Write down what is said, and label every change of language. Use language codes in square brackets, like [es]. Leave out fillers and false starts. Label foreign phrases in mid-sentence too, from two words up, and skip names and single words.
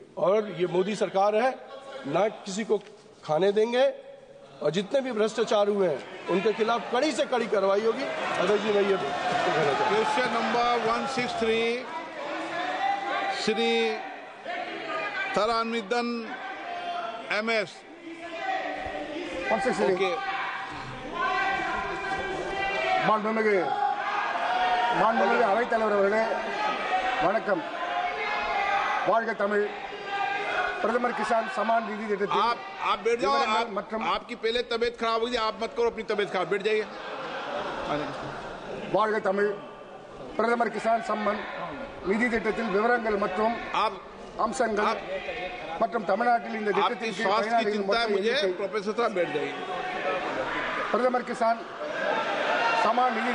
[hi] और ये मोदी सरकार है, ना किसी को खाने देंगे, और जितने भी भ्रष्टाचार हुए हैं उनके खिलाफ कड़ी से कड़ी कार्रवाई होगी। अध्यक्ष जी, मैं ये [en] question number 163 श्री थरानमिदन MS। [ta] ஓகே, மாண்புமிகு அவைத்தலைவர் அவர்களே வணக்கம். வாழ்க தமிழ். [hi] प्रथम किसान सम्मान निधि देते आप बैठ जाओ। आपकी पहले तबीयत खराब हुई थी, आप मत करो अपनी तबीयत खराब, बैठ जाइए। [ta] வாழ்க தமிழ். பிரதமர் கிசான் சம்மன் நிதி திட்டத்தில் விவரங்கள் மற்றும் அம்சங்கள் மற்றும் தமிழ்நாட்டில் இந்த திட்டத்தின் பிரதமர் கிசான் சம்மான் நிதி